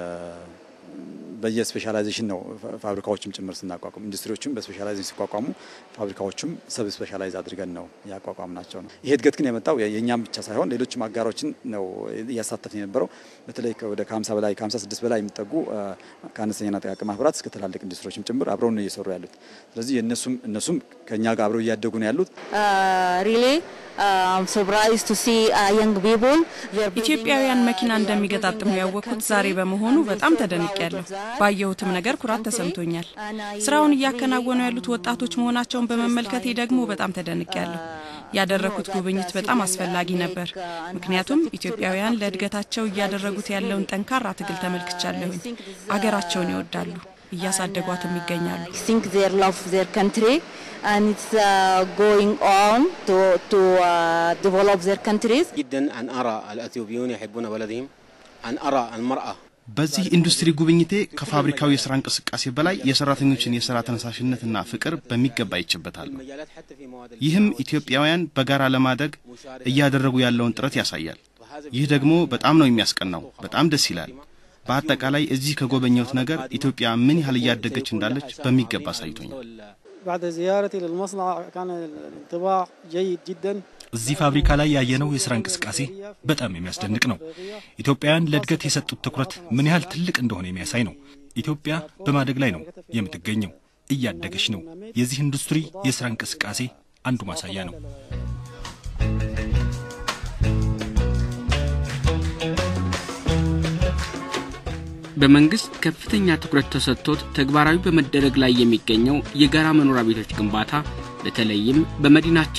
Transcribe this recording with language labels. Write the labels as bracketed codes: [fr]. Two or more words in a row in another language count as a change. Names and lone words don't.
[am] በየስፔሻላይዜሽን ነው ፋብሪካዎችም ጭምር ስናቋቁም ኢንዱስትሪዎችም በስፔሻላይዜሽን ሲቋቋሙ ፋብሪካዎችም [en] sub specialize [am] አድርገን ነው ያቋቋምናቸው ነው። ይሄ እድገት ግን የመጣው የኛም ብቻ ሳይሆን ሌሎችም አጋሮችን ነው ያሳተፈን የነበረው። በተለይ ወደ 50 በላይ 56 በላይ የሚጠጉ ከአነስተኛና ጥቃቅን ማህበራት እስከ ትላልቅ ኢንዱስትሪዎችም ጭምር አብረው ነው እየሰሩ ያሉት። ስለዚህ እነሱም ከኛ ጋር አብረው እያደጉ ነው ያሉት። [en] really I'm surprised to see young people. [am] ኢትዮጵያውያን መኪና እንደሚገጣጥሙ ያወቁት ዛሬ በመሆኑ በጣም ተደንቄያለሁ። ባየሁትም ነገር ኩራት ተሰምቶኛል። ስራውን እያከናወኑ ያሉት ወጣቶች መሆናቸውን በመመልከቴ ደግሞ በጣም ተደንቄያለሁ። ያደረኩት ጉብኝት በጣም አስፈላጊ ነበር። ምክንያቱም ኢትዮጵያውያን ለእድገታቸው እያደረጉት ያለውን ጠንካራ ትግል ተመልክቻለሁ። አገራቸውን ይወዳሉ፣ እያሳደጓትም ይገኛሉ። [en] I think they love their country and it's going on to develop their countries. [ar] جدا أن أرى الأثيوبيون يحبون بلدهم أن أرى المرأة [am] በዚህ ኢንዱስትሪ ጉብኝቴ ከፋብሪካው የሥራ እንቅስቃሴ በላይ የሰራተኞችን የሥራ ተነሳሽነትና ፍቅር በሚገባ ይችበታል። ይህም ኢትዮጵያውያን በጋራ ለማደግ እያደረጉ ያለውን ጥረት ያሳያል። ይህ ደግሞ በጣም ነው የሚያስቀናው፣ በጣም ደስ ይላል። በአጠቃላይ እዚህ ከጎበኘሁት ነገር ኢትዮጵያ ምን ያህል እያደገች እንዳለች በሚገባ አሳይቶኛል። [ar] بعد زيارتي للمصنع كان الانطباع جيد جدا. [am] እዚህ ፋብሪካ ላይ ያየነው የሥራ እንቅስቃሴ በጣም የሚያስደንቅ ነው። ኢትዮጵያውያን ለእድገት የሰጡት ትኩረት ምን ያህል ትልቅ እንደሆነ የሚያሳይ ነው። ኢትዮጵያ በማደግ ላይ ነው የምትገኘው፣ እያደገች ነው። የዚህ ኢንዱስትሪ የሥራ እንቅስቃሴ አንዱ ማሳያ ነው። በመንግስት ከፍተኛ ትኩረት ተሰጥቶት ተግባራዊ በመደረግ ላይ የሚገኘው የጋራ መኖሪያ ቤቶች ግንባታ በተለይም በመዲናችን